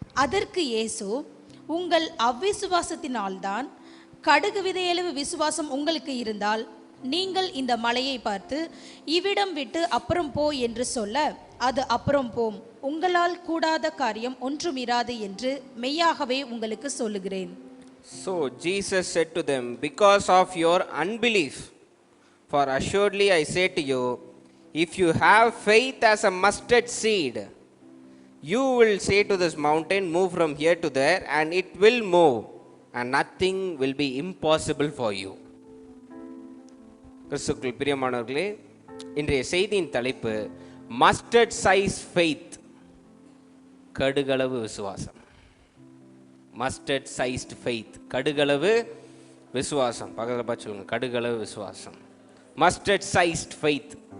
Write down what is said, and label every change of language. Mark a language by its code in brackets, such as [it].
[ta] அதற்கு இயேசு, உங்கள் அவ்விசுவாசத்தினால்தான், கடுகு விதையளவு விசுவாசம் உங்களுக்கு இருந்தால் நீங்கள் இந்த மலையை பார்த்து இவ்விடம் விட்டு அப்புறம் போ என்று சொல்ல அது அப்புறம் போம், உங்களால் கூடாத காரியம் ஒன்றும் இராது என்று மெய்யாகவே உங்களுக்கு சொல்லுகிறேன். [en] So Jesus said to them, because of your unbelief, for assuredly I say to you, if you have faith as a mustard seed, you will say to this mountain, move from here to there, and it will move, and nothing will be impossible for you. [ta] கிறிஸ்துக்குள் பிரியமானவர்களே, இன்றைய செய்தியின் தலைப்பு [en] mustard size faith, [ta] கடுகளவு விசுவாசம். [en] mustard sized faith, [ta] கடுகளவு விசுவாசம். பக்கத்தில் பார்த்து சொல்லுங்க, கடுகளவு விசுவாசம். [en] Mustard sized faith.